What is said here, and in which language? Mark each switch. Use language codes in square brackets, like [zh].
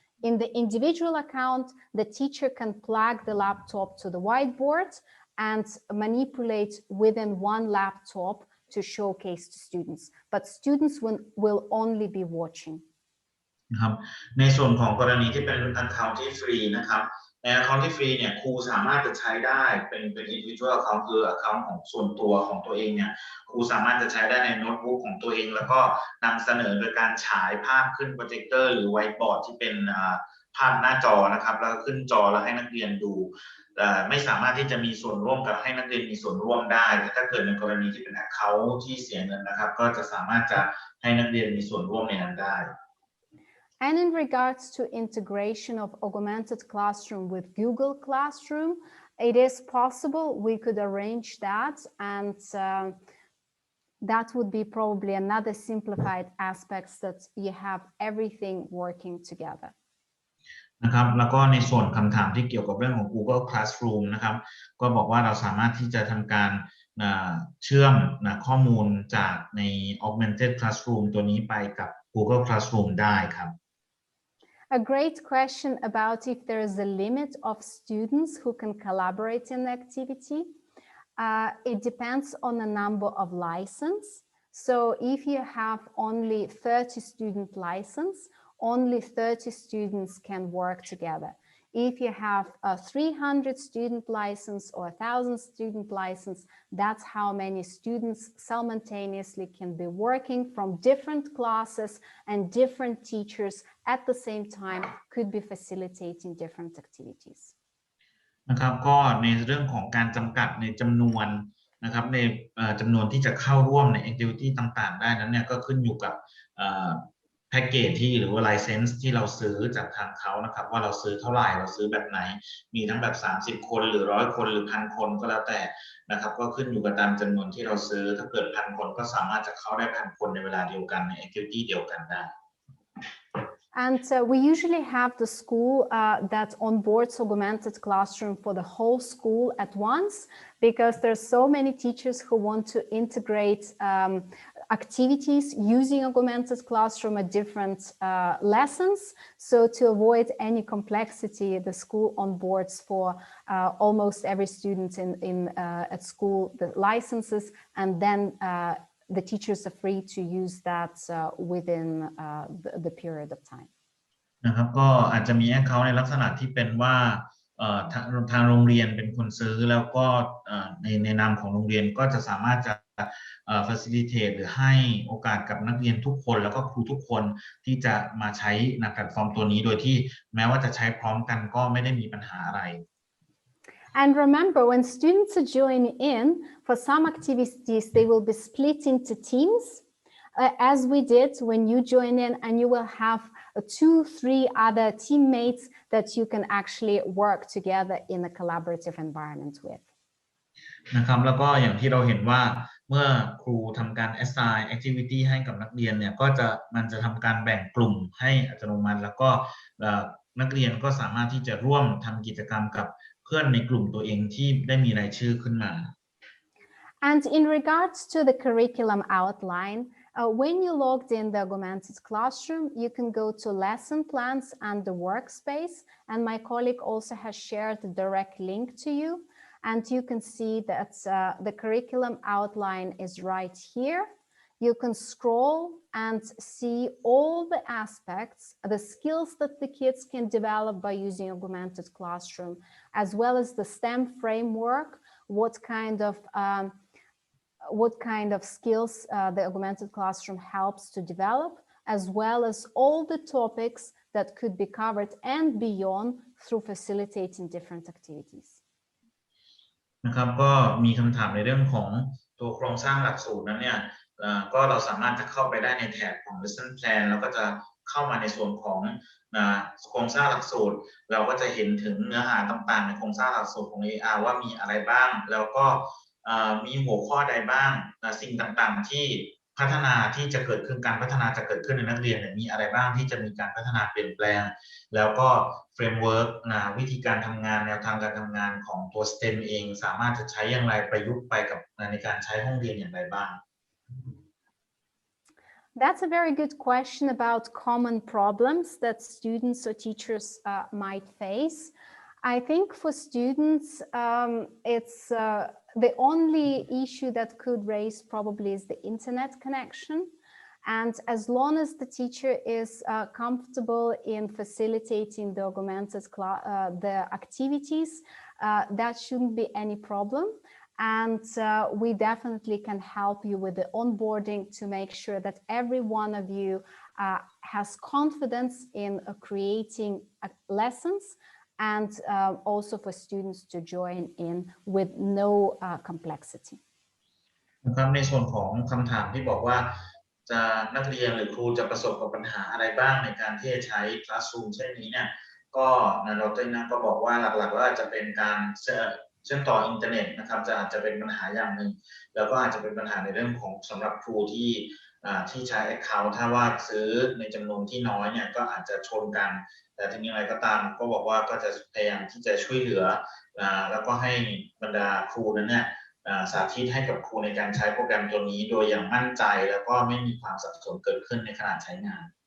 [en] In the individual account, the teacher can plug the laptop to the whiteboard and manipulate within one laptop to showcase to students. But students will only be watching. [th] นะครับในส่วนของกรณีที่เป็น account ที่ฟรีนะครับใน account ที่ฟรีเนี่ยครูสามารถจะใช้ได้เป็น individual account คือ account ของส่วนตัวของตัวเองเนี่ยครูสามารถจะใช้ได้ในโน้ตบุ๊กของตัวเองแล้วก็นำเสนอโดยการฉายภาพขึ้นโปรเจคเตอร์หรือไวท์บอร์ดที่เป็นภาพหน้าจอนะครับแล้วขึ้นจอแล้วให้นักเรียนดูไม่สามารถที่จะมีส่วนร่วมกับให้นักเรียนมีส่วนร่วมได้ถ้าเกิดในกรณีที่เป็น account ที่เสียเงินนะครับก็จะสามารถจะให้นักเรียนมีส่วนร่วมในนั้นได้ [en] And in regards to integration of augmented classroom with Google Classroom, it is possible we could arrange that, and that would be probably another simplified aspects that you have everything working together. [th] นะครับแล้วก็ในส่วนคำถามที่เกี่ยวกับเรื่องของ Google Classroom นะครับก็บอกว่าเราสามารถที่จะทำการเชื่อมข้อมูลจากใน Augmented Classroom ตัวนี้ไปกับ Google Classroom ได้ครับ [en] A great question about if there is a limit of students who can collaborate in the activity. It depends on the number of license. So if you have only 30 student license, only 30 students can work together. If you have a 300 student license or 1,000 student license, that's how many students simultaneously can be working from different classes, and different teachers at the same time could be facilitating different activities. [th] นะครับก็ในเรื่องของการจำกัดในจำนวนนะครับในจำนวนที่จะเข้าร่วมใน activity ต่างๆได้นั้นเนี่ยก็ขึ้นอยู่กับแพ็กเกจที่หรือว่า license ที่เราซื้อจากทางเขานะครับว่าเราซื้อเท่าไหร่เราซื้อแบบไหนมีทั้งแบบ30คนหรือ100คนหรือ1,000คนก็แล้วแต่นะครับก็ขึ้นอยู่กับตามจำนวนที่เราซื้อถ้าเกิด1,000คนก็สามารถจะเข้าได้1,000คนในเวลาเดียวกันใน activity เดียวกันได้ [en] And we usually have the school that onboards augmented classroom for the whole school at once, because there's so many teachers who want to integrate activities using augmented classroom at different lessons. So to avoid any complexity, the school onboards for almost every student at school the licenses, and then the teachers are free to use that within the period of time. [th] นะครับก็อาจจะมี account ในลักษณะที่เป็นว่าทางโรงเรียนเป็นคนซื้อแล้วก็ในนามของโรงเรียนก็จะสามารถจะ facilitate หรือให้โอกาสกับนักเรียนทุกคนแล้วก็ครูทุกคนที่จะมาใช้แพลตฟอร์มตัวนี้โดยที่แม้ว่าจะใช้พร้อมกันก็ไม่ได้มีปัญหาอะไร [en] And remember, when students join in, for some activities, they will be split into teams, as we did when you join in, and you will have 2-3 other teammates that you can actually work together in a collaborative environment with. [th] นะครับแล้วก็อย่างที่เราเห็นว่าเมื่อครูทำการ assign activity ให้กับนักเรียนเนี่ยมันจะทำการแบ่งกลุ่มให้อัตโนมัติแล้วก็นักเรียนก็สามารถที่จะร่วมทำกิจกรรมกับเพื่อนในกลุ่มตัวเองที่ได้มีรายชื่อขึ้นมา [en] And in regards to the curriculum outline, when you logged in the Augmented Classroom, you can go to lesson plans and the workspace. And my colleague also has shared the direct link to you. And you can see that the curriculum outline is right here. You can scroll and see all the aspects, the skills that the kids can develop by using Augmented Classroom, as well as the STEM framework, what kind of skills the Augmented Classroom helps to develop, as well as all the topics that could be covered and beyond through facilitating different activities. [th] นะครับก็มีคำถามในเรื่องของตัวโครงสร้างหลักสูตรนั้นเนี่ยก็เราสามารถจะเข้าไปได้ในแถบของ lesson plan แล้วก็จะเข้ามาในส่วนของ โครงสร้างหลักสูตรเราก็จะเห็นถึงเนื้อหาต่างๆในโครงสร้างหลักสูตรของ AR ว่ามีอะไรบ้างแล้วก็มีหัวข้อใดบ้างสิ่งต่างๆที่พัฒนาที่จะเกิดขึ้นการพัฒนาจะเกิดขึ้นในนักเรียนมีอะไรบ้างที่จะมีการพัฒนาเปลี่ยนแปลงแล้วก็เฟรมเวิร์กวิธีการทำงานแนวทางการทำงานของตัว STEM เองสามารถจะใช้อย่างไรประยุกต์ไปกับในการใช้ห้องเรียนอย่างไรบ้าง [en] That's a very good question about common problems that students or teachers might face. I think for students, it's the only issue that could raise probably is the internet connection. And as long as the teacher is comfortable in facilitating the augmented the activities, that shouldn't be any problem. And we definitely can help you with the onboarding to make sure that every one of you has confidence in creating lessons and also for students to join in with no complexity. [th] นะครับในส่วนของคำถามที่บอกว่าจะนักเรียนหรือครูจะประสบกับปัญหาอะไรบ้างในการที่จะใช้ Classroom เช่นนี้เนี่ยก็ดร. นะก็บอกว่าหลักๆแล้วอาจจะเป็นการเชื่อมต่ออินเทอร์เน็ตนะครับอาจจะเป็นปัญหาอย่างหนึ่งแล้วก็อาจจะเป็นปัญหาในเรื่องของสำหรับครูที่ใช้ Account ถ้าว่าซื้อในจำนวนที่น้อยเนี่ยก็อาจจะชนกันแต่ถึงอย่างไรก็ตามก็บอกว่าก็จะพยายามที่จะช่วยเหลือแล้วก็ให้บรรดาครูนั้นเนี่ยสาธิตให้กับครูในการใช้โปรแกรมตัวนี้โดยอย่างมั่นใจแล้วก็ไม่มีความสับสนเกิดขึ้นในขณะใช้งาน